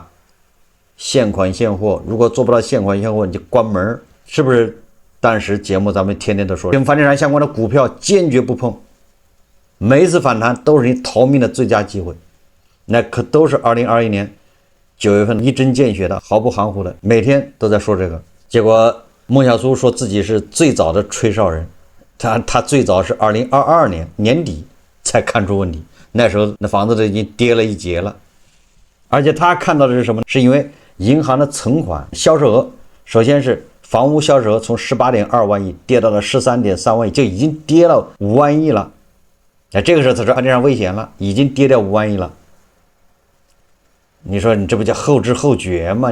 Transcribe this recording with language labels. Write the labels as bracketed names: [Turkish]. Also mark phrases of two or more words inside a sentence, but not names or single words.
[Chinese] 現款現貨，如果做不到现款现貨，你就關門，是不是？當時節目咱們天天都說，跟房地產相關的股票堅決不碰，每一次反彈都是你逃命的最佳機會。那可都是2021年9月份一針見血的，毫不含糊的，每天都在說這個。結果孟小蘇說自己是最早的吹哨人。他最早是2022年年底才看出問題，那時候那房子都已經跌了一截了。而且他看到的是什麼？是因為銀行的存款銷售額，首先是房屋銷售額從18.2萬億跌到了13.3万億，就已經跌了5萬億了。這個時候他说房地產危險了，已經跌掉5萬億了。你說你這不叫後知後覺嗎？